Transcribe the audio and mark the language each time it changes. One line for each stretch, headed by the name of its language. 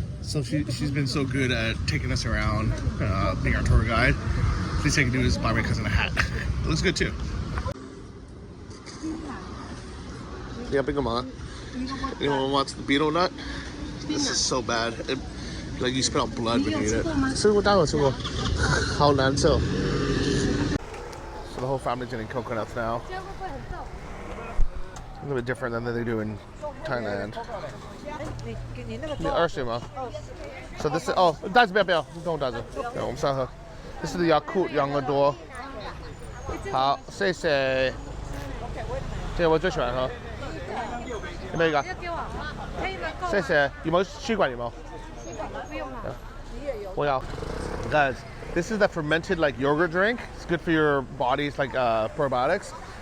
English: So she's been so good at taking us around, being our tour guide. The least I can do is buy my cousin a hat. It looks good too. Yeah, big mama. Anyone wants the beetle nut? This is so bad. Like you spit out blood when you eat it.
Chinese: 吃过，当然有吃过，好难受。
English: So the whole family's eating coconuts now. A little bit different than they do in Thailand.
Chinese: 你20吗？
English: So this is
Chinese: 哦，袋子不要，不用袋子。对，我们上喝。
English: This is the Yakult 养乐多。
Chinese: 好，谢谢。这个我最喜欢喝。有没有一个？谢谢。有没有吸管？有没有？我要。
English: Guys, this is the fermented like yogurt drink. It's good for your body's like probiotics.